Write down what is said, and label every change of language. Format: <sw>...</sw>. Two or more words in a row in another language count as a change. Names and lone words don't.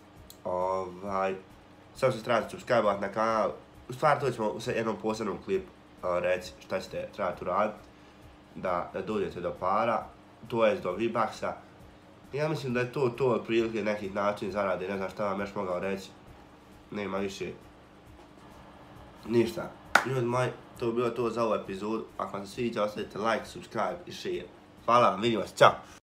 <bs>Samo se trebate subscribe-ovati na kanal, u stvari to ćemo u jednom posebnom klipu reći šta ćete trebati uraditi da dođete do para, to jest do V-Bucks-a. Ja mislim da je to otprilike nekih način zarade, ne znam šta vam još mogao reći, nema više ništa. Ljudi moji, to je bilo to za ovu epizodu, ako vam se sviđa ostavite</bs> <en>like, subscribe</en> <bs>i share. Hvala vam, vidimo se, čao!</bs>